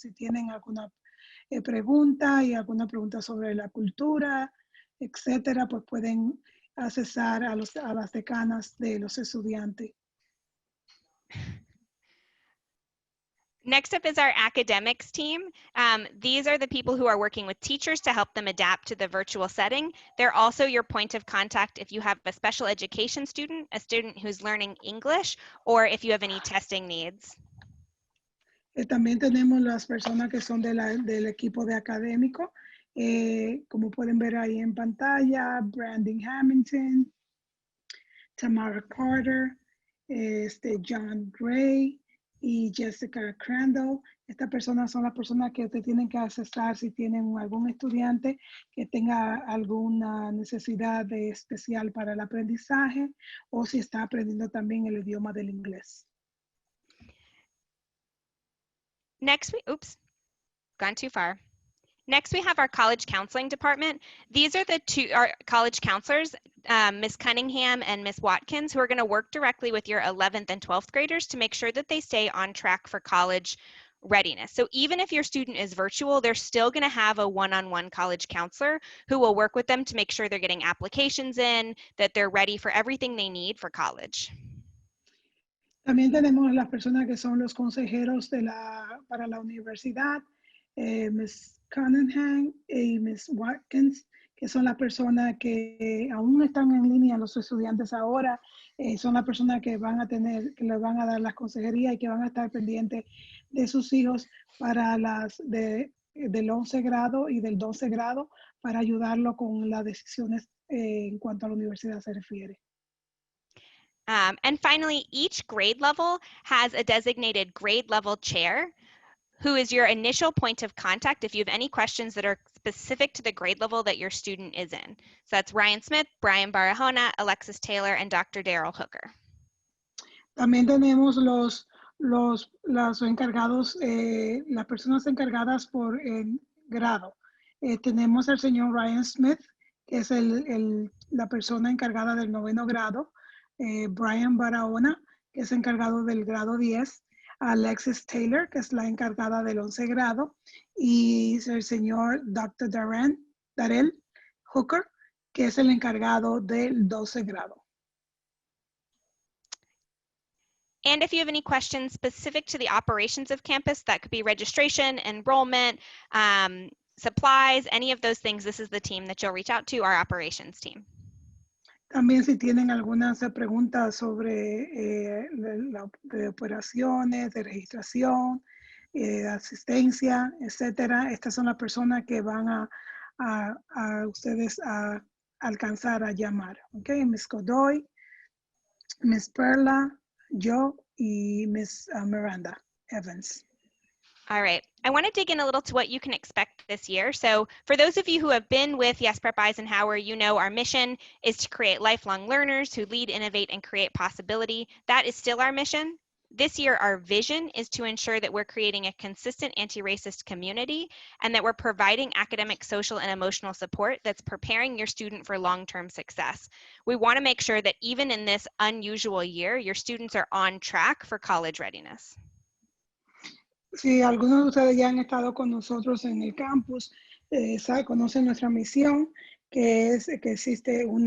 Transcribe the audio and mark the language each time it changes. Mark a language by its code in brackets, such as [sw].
[es] Si tienen alguna pregunta y alguna pregunta sobre la cultura, etcétera, pues pueden accesar a las decanas de los estudiantes. [en] Next up is our academics team. These are the people who are working with teachers to help them adapt to the virtual setting. They're also your point of contact if you have a special education student, a student who's learning English, or if you have any testing needs. [es] También tenemos las personas que son del equipo de académico, como pueden ver ahí en pantalla, Brandon Hamilton, Tamara Carter, John Gray y Jessica Crandall. Estas personas son las personas que usted tienen que accesar si tienen algún estudiante que tenga alguna necesidad especial para el aprendizaje o si está aprendiendo también el idioma del inglés. [en] Next, gone too far. Next, we have our college counseling department. These are our college counselors, Ms. Cunningham and Ms. Watkins, who are going to work directly with your 11th and 12th graders to make sure that they stay on track for college readiness. So even if your student is virtual, they're still going to have a one-on-one college counselor who will work with them to make sure they're getting applications in, that they're ready for everything they need for college. [es] También tenemos las personas que son los consejeros para la universidad, Ms. Cunningham y Ms. Watkins, que son las personas que aún están en línea, los estudiantes ahora, son las personas que van a tener, que les van a dar las consejerías y que van a estar pendientes de sus hijos para del 11 grado y del 12 grado para ayudarlo con las decisiones en cuanto a la universidad se refiere. [en] And finally, each grade level has a designated grade level chair who is your initial point of contact if you have any questions that are specific to the grade level that your student is in. So that's Ryan Smith, Brian Barahona, Alexis Taylor, and Dr. Daryl Hooker. [es] También tenemos los encargados, las personas encargadas por el grado. Tenemos al señor Ryan Smith, que es la persona encargada del 9º grado. Brian Barahona, que es encargado del grado 10. Alexis Taylor, que es la encargada del 11 grado. Y el señor Dr. Daryl Hooker, que es el encargado del 12 grado. [en] And if you have any questions specific to the operations of campus, that could be registration, enrollment, supplies, any of those things, this is the team that you'll reach out to, our operations team. [es] También si tienen algunas preguntas sobre de operaciones, de registración, asistencia, etcétera, estas son las personas que van a ustedes a alcanzar a llamar. Okay, Ms. Godoy, Ms. Perla, yo y Ms. Miranda Evans. [en] All right, I want to dig in a little to what you can expect this year. So for those of you who have been with Yes Prep Eisenhower, you know our mission is to create lifelong learners who lead, innovate, and create possibility. That is still our mission. This year, our vision is to ensure that we're creating a consistent anti-racist community and that we're providing academic, social, and emotional support that's preparing your student for long-term success. We want to make sure that even in this unusual year, your students are on track for college readiness. [es] Si algunos de ustedes ya han estado con nosotros en el campus, conocen nuestra misión, que es que existe